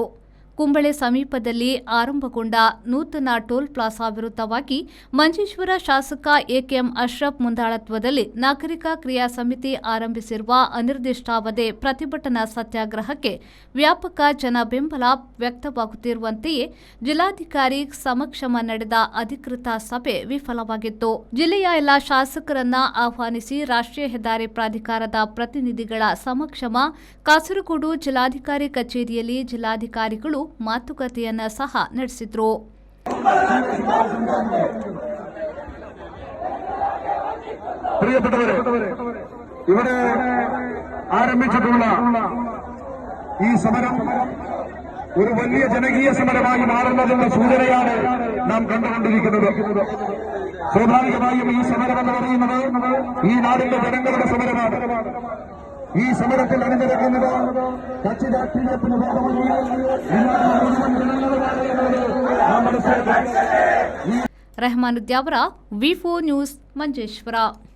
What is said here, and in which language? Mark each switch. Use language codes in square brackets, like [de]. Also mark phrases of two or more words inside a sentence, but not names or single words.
[kn] ಕುಂಬಳೆ ಸಮೀಪದಲ್ಲಿ ಆರಂಭಗೊಂಡ ನೂತನ ಟೋಲ್ ಪ್ಲಾಜಾ ವಿರುದ್ಧವಾಗಿ ಮಂಜೇಶ್ವರ ಶಾಸಕ ಎಕೆಎಂ ಅಶ್ರಫ್ ಮುಂದಾಳತ್ವದಲ್ಲಿ ನಾಗರಿಕ ಕ್ರಿಯಾ ಸಮಿತಿ ಆರಂಭಿಸಿರುವ ಅನಿರ್ದಿಷ್ಟಾವಧಿ ಪ್ರತಿಭಟನಾ ಸತ್ಯಾಗ್ರಹಕ್ಕೆ ವ್ಯಾಪಕ ಜನ ಬೆಂಬಲ ವ್ಯಕ್ತವಾಗುತ್ತಿರುವಂತೆಯೇ ಜಿಲ್ಲಾಧಿಕಾರಿ ಸಮಕ್ಷಮ ನಡೆದ ಅಧಿಕೃತ ಸಭೆ ವಿಫಲವಾಗಿತ್ತು. ಜಿಲ್ಲೆಯ ಎಲ್ಲ ಶಾಸಕರನ್ನ ಆಹ್ವಾನಿಸಿ ರಾಷ್ಟ್ರೀಯ ಹೆದ್ದಾರಿ ಪ್ರಾಧಿಕಾರದ ಪ್ರತಿನಿಧಿಗಳ ಸಮಕ್ಷಮ ಕಾಸರಗೋಡು ಜಿಲ್ಲಾಧಿಕಾರಿ ಕಚೇರಿಯಲ್ಲಿ ಜಿಲ್ಲಾಧಿಕಾರಿಗಳು ಮಾತುಕತೆಯನ್ನ ಸಹ ನಡೆಸಿದ್ರು. [ml] പ്രിയപ്പെട്ടവരെ, ഇവിടെ ആരംഭിച്ചിട്ടുള്ള ഈ സമരം ഒരു വലിയ ജനകീയ സമരമായി മാറുന്നതിന്റെ സൂചനയാണ് നാം കണ്ടുകൊണ്ടിരിക്കുന്നത്. സ്വാഭാവികമായും ഈ സമരം എന്ന് പറയുന്നത് ഈ നാടിന്റെ ജനങ്ങളുടെ സമരമാണ്. ഈ സമരത്തിൽ അണിനിരക്കുന്നത് കക്ഷി രാഷ്ട്രീയത്തിന് [kn] ರೆಹಮಾನುದ್ಯಾವರ ವಿ4 ನ್ಯೂಸ್ ಮಂಜೇಶ್ವರ.